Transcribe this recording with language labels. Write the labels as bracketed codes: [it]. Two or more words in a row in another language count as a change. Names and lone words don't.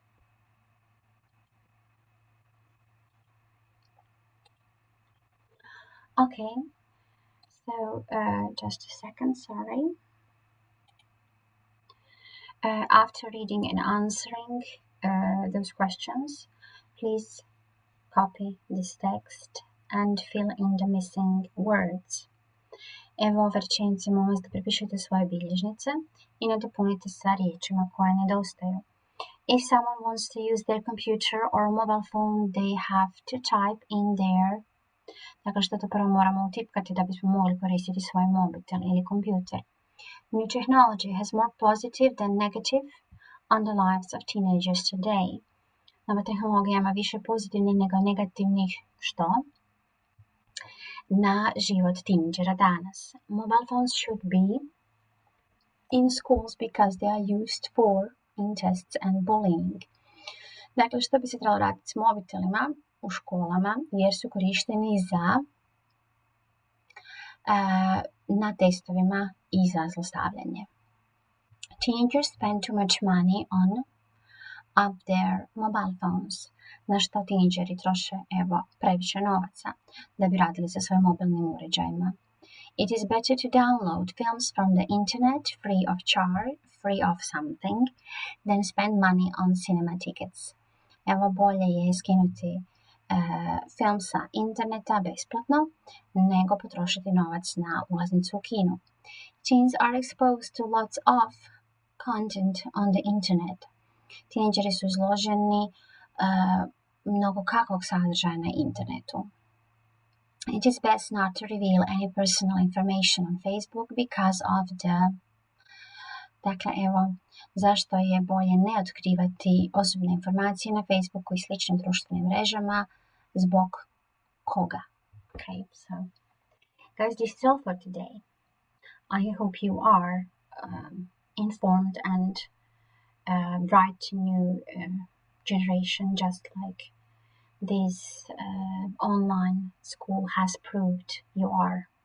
[en] Okay, so just a second, sorry. After reading and answering those questions, please copy this text and fill in the missing words. [hr] Evo rečenice, molim vas da prepišete svoje bilježnice I nadopunite sa riječima koje nedostaju. [en] If someone wants to use their computer or mobile phone, they have to type in there. [hr] Dakle, što to prvo moramo utipkati da bismo mogli koristiti svoj mobitel ili kompjuter. [en] New technology has more positive than negative on the lives of teenagers today. [hr] Nova tehnologija ima više pozitivnih nego negativnih što? Na život teenagera danas. [en] Mobile phones should be in schools because they are used for tests and bullying. [hr] Dakle, što bi se trebalo raditi s mobitelima u školama jer su korišteni na testovima I za zlostavljanje. [en] Teenagers spend too much money on their mobile phones. [hr] Na što teenageri troše previše novaca da bi radili sa svojim mobilnim uređajima. [en] It is better to download films from the internet free of something, than spend money on cinema tickets. [hr] Bolje je skinuti film sa interneta besplatno, nego potrošiti novac na ulaznicu u kinu. [en] Teens are exposed to lots of content on the internet. [hr] Teenageri su izloženi mnogo kakvog sadržaja na internetu. [en] It is best not to reveal any personal information on Facebook because of the... [hr] Dakle, zašto je bolje ne otkrivati osobne informacije na Facebooku I sličnim društvenim mrežama, zbog koga? [en] Okay, so, guys, this is all for today. I hope you are informed and bright new generation, just like this online school has proved you are.